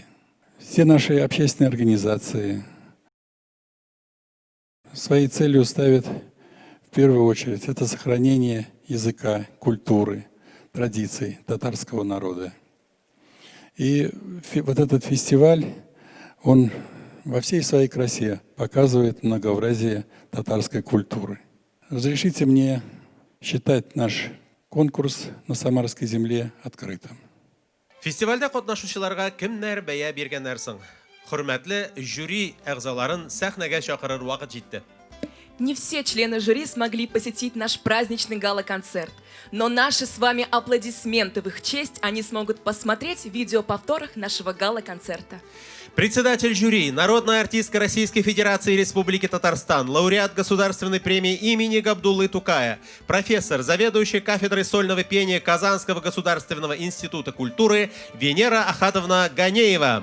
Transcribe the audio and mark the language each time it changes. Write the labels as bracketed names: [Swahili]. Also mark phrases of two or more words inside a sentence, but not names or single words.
[Russian] Все наши общественные организации своей целью ставят в первую очередь это сохранение языка, культуры, традиций татарского народа. И вот этот фестиваль, он во всей своей красе показывает многообразие татарской культуры. Разрешите мне считать наш конкурс на Самарской земле открытым. [Tatar] Фестивальдә катнашучыларга кемнәр бәя биргәннәр соң? Хөрмәтле жюри әгъзаларын сәхнәгә чакырыр вакыт җитте. [Russian] Не все члены жюри смогли посетить наш праздничный гала-концерт, но наши с вами аплодисменты в их честь они смогут посмотреть в видеоповторах нашего гала-концерта. Председатель жюри, народная артистка Российской Федерации и Республики Татарстан, лауреат Государственной премии имени Габдуллы Тукая, профессор, заведующий кафедрой сольного пения Казанского государственного института культуры Венера Ахатовна Ганеева.